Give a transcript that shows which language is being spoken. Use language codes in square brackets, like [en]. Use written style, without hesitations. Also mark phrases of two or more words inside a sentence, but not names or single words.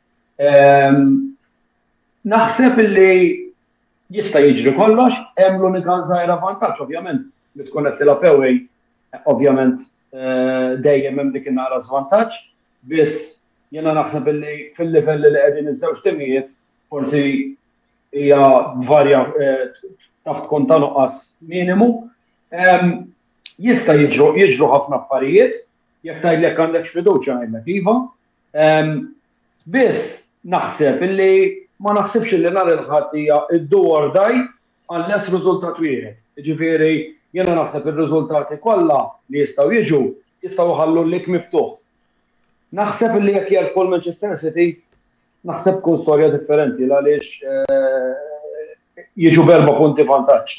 [mt] Naħseb illi jista' jiġri kollox, hemm l-unika żgħira vantaġġ ovvjament li tkun qed tilgħab away, ovvjament dejjem hemm dik in-nara żvantaġġ, biss jiena naħseb illi fil-livell li qegħdin iż-żewġ timijiet forsi hija varja taħt tkun ta' nuqqas minimu. Jista' jiġru ħafna affarijiet, jekk tgħidlek għandek fiduċja ngħidlek iva. Biss naħseb illi ma naħsibx li nhar il-ħadd hija [en] do or die [mt] unless riżultat wieħed. Jiġifieri jiena naħseb ir-riżultati kollha li jistgħu jiġu jistgħu ħallu lik miftuħ. Naħseb li jekk jerfgħu l-Manchester City, naħseb tkun storja differenti għaliex jiġu b'4 punti vantaġġ.